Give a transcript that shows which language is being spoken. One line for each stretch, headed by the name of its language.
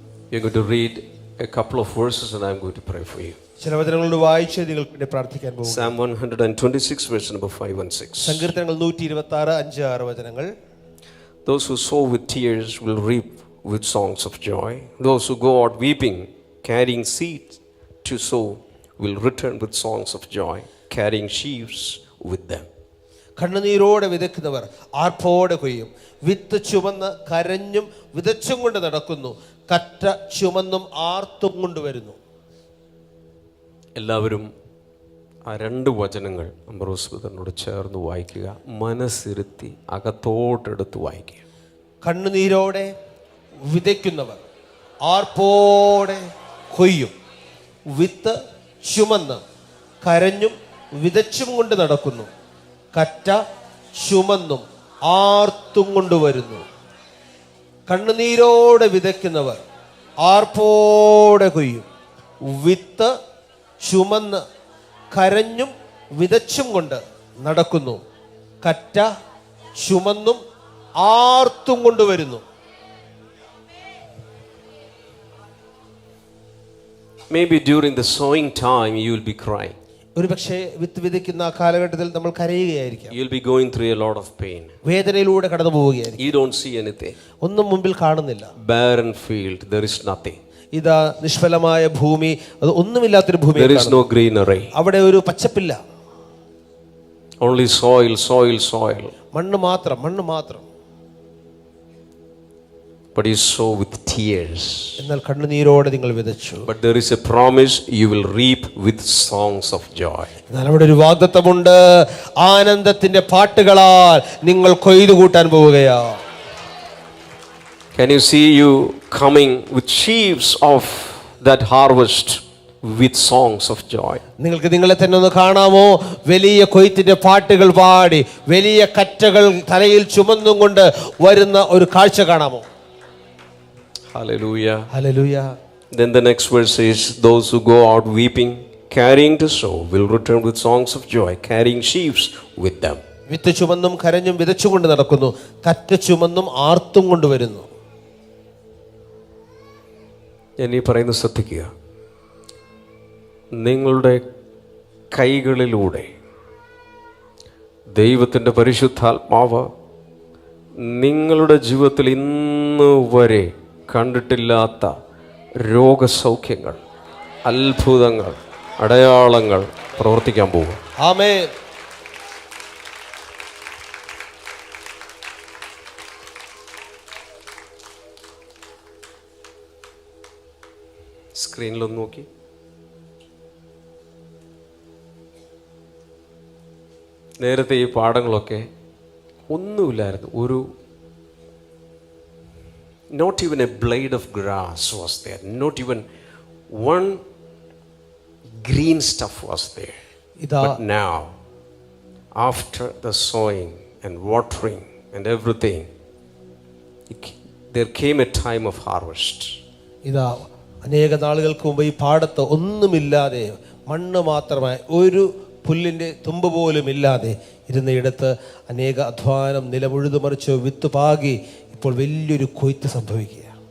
English: You're going to read a couple of verses and I'm going to pray for you.
Malayalam: ചില വചനങ്ങളോട് വായിച്ച് നിങ്ങൾക്ക് വേണ്ടി പ്രാർത്ഥിക്കാൻ പോകുന്നു.
English: Psalm 126 verse number 5 and 6.
Malayalam: സങ്കീർത്തനങ്ങൾ 126 5 6 വചനങ്ങൾ.
English: Those who sow with tears will reap with songs of joy. Those who go out weeping, carrying seed to sow, will return with songs of joy, carrying sheaves with them.
Malayalam: കണ്ണുനീരോടെ വിതയ്ക്കുന്നവർ ആർപ്പോടെ കൊയ്യും. വിത്ത് ചുമന്ന് കരഞ്ഞും വിതച്ചും കൊണ്ട് നടക്കുന്നു. കറ്റ ചുമന്നും ആർത്തും കൊണ്ടുവരുന്നു. എല്ലാവരും ആ രണ്ട് വചനങ്ങൾ അംബ്രോസ് ബ്രദറിനോട് ചേർന്ന് വായിക്കുക. മനസ്സിരുത്തി അകത്തോട്ടെടുത്ത് വായിക്കുക. കണ്ണുനീരോടെ വിതയ്ക്കുന്നവർ ആർപ്പോടെ കൊയ്യും. വിത്ത് ചുമന്ന് കരഞ്ഞും വിതച്ചും കൊണ്ട് നടക്കുന്നു. കറ്റ ചുമന്നും ആർത്തും കൊണ്ടുവരുന്നു. കണ്ണുനീരോടെ വിതയ്ക്കുന്നവർ ആർപ്പോടെ കൊയ്യും. വിത്ത് ചുമന്ന് കരഞ്ഞും വിതച്ചും കൊണ്ട് നടക്കുന്നു. കറ്റ ചുമന്നും ആർത്തും കൊണ്ടുവരുന്നു.
English: Maybe during the sowing time you will be crying.
Malayalam: ഒരുപക്ഷെ വിത്ത് വിതയ്ക്കുന്ന കാലഘട്ടത്തിൽ നമ്മൾ കരയുകയായിരിക്കാം.
English: You will be going through a lot of pain.
Malayalam: വേദനയിലൂടെ കടന്നു പോവുകയായിരിക്കും.
English: You don't see anything.
Malayalam: ഒന്നും മുമ്പിൽ കാണുന്നില്ല.
English: Barren field, there is nothing.
Malayalam: ഇതാ നിഷ്ഫലമായ ഭൂമി, അത് ഒന്നുമില്ലാത്തൊരു ഭൂമി.
English: There is no greenery.
Malayalam: അവിടെ ഒരു പച്ചപ്പില്ല.
English: Only soil.
Malayalam: മണ്ണ് മാത്രം.
English: But you sow with tears.
Malayalam: എന്നാൽ കണ്ണുനീരോടെ നിങ്ങൾ വിതച്ചു.
English: But there is a promise, you will reap with songs of joy.
Malayalam: എന്നാൽ അവിടെ ഒരു വാഗ്ദത്തമുണ്ട്. ആനന്ദത്തിന്റെ പാട്ടുകളാൽ നിങ്ങൾ കൊയ്തു കൂട്ടാൻ പോവുകയാണ്.
English: Can you see you coming with sheaves of that harvest with songs of joy.
Malayalam: നിങ്ങൾക്ക് നിങ്ങളെ തന്നെ ഒന്ന് കാണാമോ? വലിയ കൊയ്ത്തിന്റെ പാട്ടുകൾ പാടി വലിയ കറ്റകൾ തലയിൽ ചുമന്നും കൊണ്ട് വരുന്ന ഒരു കാഴ്ച കാണാമോ?
English: Hallelujah.
Malayalam: Hallelujah.
English: Then the next verse says, those who go out weeping, carrying to sow, will return with songs of joy, carrying sheaves with them.
Malayalam: വിത്ത് ചുമന്നും കരഞ്ഞും വിതച്ചുകൊണ്ട് നടക്കുന്നു, കറ്റ ചുമന്നും ആർത്തും കൊണ്ടുവരുന്നു. ഞാൻ ഈ പറയുന്നത് ശ്രദ്ധിക്കുക. നിങ്ങളുടെ കൈകളിലൂടെ ദൈവത്തിൻ്റെ പരിശുദ്ധാത്മാവ് നിങ്ങളുടെ ജീവിതത്തിൽ ഇന്ന് വരെ കണ്ടിട്ടില്ലാത്ത രോഗസൗഖ്യങ്ങൾ, അത്ഭുതങ്ങൾ, അടയാളങ്ങൾ പ്രവർത്തിക്കാൻ പോകും. ആമേൻ. സ്ക്രീനിലൊന്ന് നോക്കി. നേരത്തെ ഈ പാഠങ്ങളൊക്കെ ഒന്നുമില്ലായിരുന്നു.
English: ഒരു not even a blade of grass was there, not even one green stuff was there. But now, after the sowing and watering and everything, there came a time of harvest.
Malayalam: ഇതാ അനേക നാളുകൾക്ക് മുമ്പ് ഈ പാടത്ത് ഒന്നുമില്ലാതെ മണ്ണ് മാത്രമായി ഒരു പുല്ലിൻ്റെ തുമ്പ് പോലും ഇല്ലാതെ ഇരുന്നയിടത്ത് അനേക അധ്വാനം നിലമുഴുതു മറിച്ച് വിത്ത് പാകി ഇപ്പോൾ വലിയൊരു കൊയ്ത്ത് സംഭവിക്കുക.